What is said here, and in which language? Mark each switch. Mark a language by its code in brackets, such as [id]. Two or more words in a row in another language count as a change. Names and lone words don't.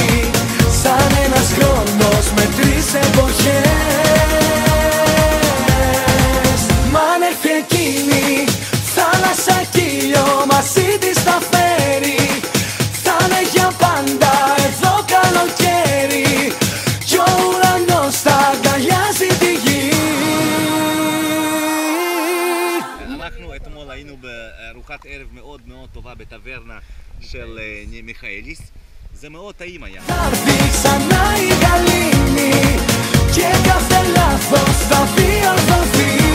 [el] Σαν ένας χρόνος με τρεις εποχές. Μ' αν έρθει εκείνη θάλασσα κι ήλιο μαζί της θα φέρει. Θα είναι για πάντα εδώ καλοκαίρι κι ο ουρανός θα αγκαλιάζει τη γη. [he] אנחנו אתמול היינו בארוחת ערב מאוד מאוד טובה בטברנה של מיכאליס. זה מאוד טעים היה. [el] Θα έρθει ξανά η γαλήνη και κάθε λάθος θα διορθωθεί.